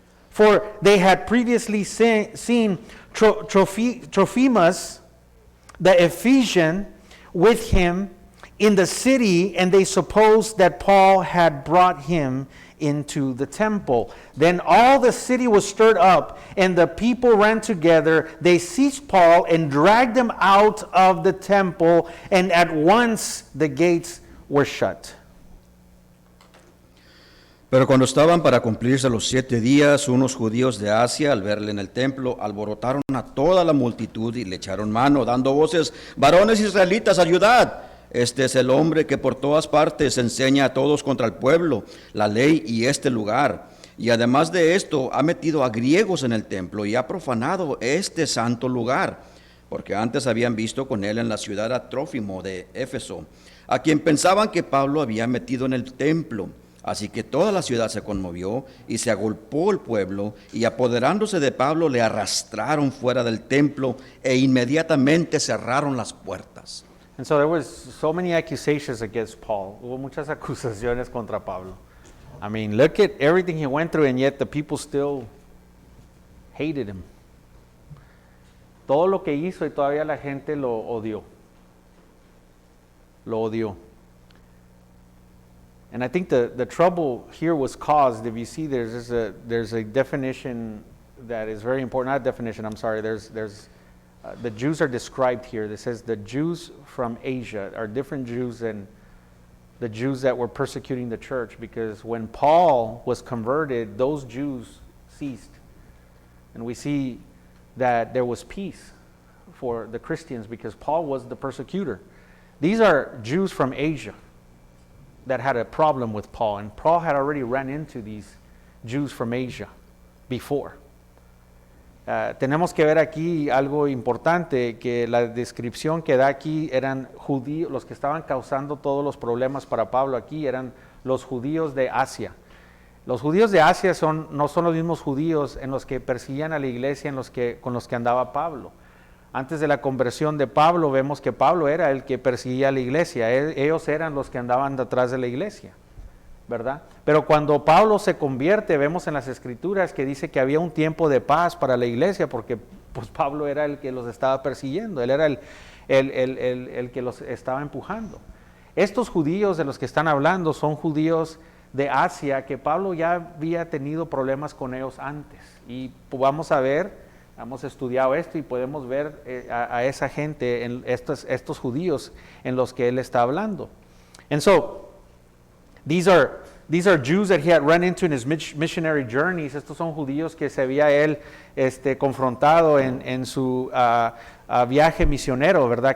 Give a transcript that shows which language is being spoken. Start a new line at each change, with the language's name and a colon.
English: For they had previously seen Trophimus, the Ephesian, with him in the city, and they supposed that Paul had brought him into the temple. Then all the city was stirred up, and the people ran together. They seized Paul and dragged him out of the temple, and at once the gates were shut.
Spanish: Pero cuando estaban para cumplirse los 7 días, unos judíos de Asia, al verle en el templo, alborotaron a toda la multitud y le echaron mano, dando voces: varones israelitas, ayudad. Este es el hombre que por todas partes enseña a todos contra el pueblo, la ley y este lugar. Y además de esto, ha metido a griegos en el templo y ha profanado este santo lugar, porque antes habían visto con él en la ciudad a Trófimo de Éfeso, a quien pensaban que Pablo había metido en el templo. Así que toda la ciudad se conmovió y se agolpó el pueblo, y apoderándose de Pablo le arrastraron fuera del templo e inmediatamente cerraron las puertas.
English: And so there was so many accusations against Paul.
Spanish: Hubo muchas acusaciones contra Pablo.
English: I mean, look at everything he went through, and yet the people still hated him.
Spanish: Todo lo que hizo y todavía la gente lo odió. Lo odió.
English: And I think the trouble here was caused, if you see there's a definition that is very important, not a definition, I'm sorry, the Jews are described here. It says the Jews from Asia are different Jews than the Jews that were persecuting the church, because when Paul was converted, those Jews ceased. And we see that there was peace for the Christians because Paul was the persecutor. These are Jews from Asia that had a problem with Paul, and Paul had already run into these Jews from Asia before.
Spanish: Tenemos que ver aquí algo importante, que la descripción que da aquí eran judíos, los que estaban causando todos los problemas para Pablo aquí eran los judíos de Asia. Los judíos de Asia no son los mismos judíos en los que perseguían a la iglesia con los que andaba Pablo. Antes de la conversión de Pablo vemos que Pablo era el que perseguía a la iglesia, ellos eran los que andaban detrás de la iglesia. ¿verdad? Pero cuando Pablo se convierte, vemos en las Escrituras que dice que había un tiempo de paz para la iglesia, porque pues Pablo era el que los estaba persiguiendo, él era el que los estaba empujando. Estos judíos de los que están hablando son judíos de Asia, que Pablo ya había tenido problemas con ellos antes. Y vamos a ver, hemos estudiado esto y podemos ver a esa gente, estos judíos en los que él está hablando.
English: And so, these are Jews that he had run into in his missionary journeys.
Spanish: Estos son judíos que se había él confrontado en su viaje misionero, ¿verdad?